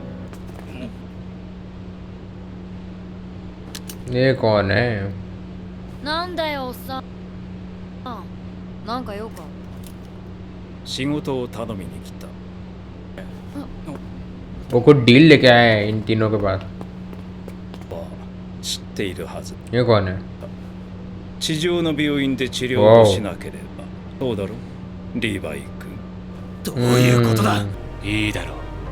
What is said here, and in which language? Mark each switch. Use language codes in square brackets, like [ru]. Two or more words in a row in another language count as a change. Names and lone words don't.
[hi] ये कौन है? वो कुछ डील लेके आए हैं इन तीनों के पास। ये कौन है? [ja] 地上の病院で治療をしなければ。そうだろ、リヴァイ君。どういうことだ。いいだろう。